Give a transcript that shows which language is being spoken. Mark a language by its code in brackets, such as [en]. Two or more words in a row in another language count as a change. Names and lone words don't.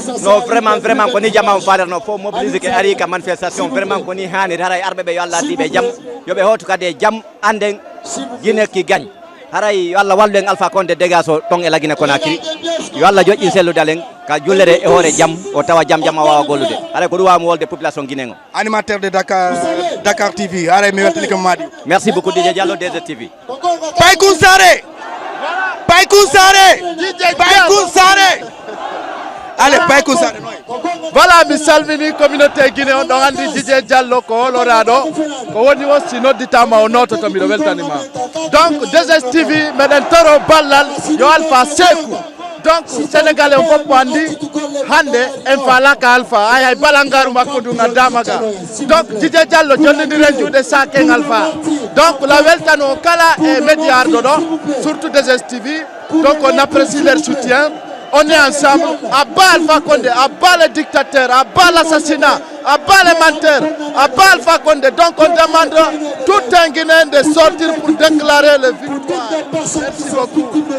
[ff] no vraiment ko ni jama faderno fo mobiliser ke ari ka manifestation vraiment ko ni hani haray arbe be yo Allah dibe jam yo be hotu kade jam anden Guinée ki gagne haray yo Allah wallu en Alpha Condé dégaso ton e lagine Conakry yo Allah joƴƴi selludalen ka jullere e hoore jam o tawa jam wawa gollude haray ko duwa mo wolde [fr] population guinéen [ff] o [fr] animateur de Dakar TV [ff] haray mi weltani ko Madi [fr] merci beaucoup Dj Diallo DZTV Paykou Saré allez Paykou Saré [ff] Voilà mi salmini [fr] communauté guinéen [ff] ɗon andi Dj Diallo ko holoraɗo ko woni o si nodditama o nototo miɗo weltanima donc 2STV meɗen toro ballal yo Alpha Sékou donc sénégalais on fof andi hande en falaka Alpha ay balangaru makko ɗum a damaga donc Dj Diallo jonnodiren juuɗe saken Alpha donc la weltano kala e média arɗo ɗo [fr] surtout 2STV donc on apprécie leur soutien. On est ensemble, à bas Alpha Condé, à bas les dictateurs, à bas l'assassinat, à bas les menteurs, à bas Alpha Condé. Donc on demande tout un Guinéen de sortir pour déclarer le victoire. Merci beaucoup.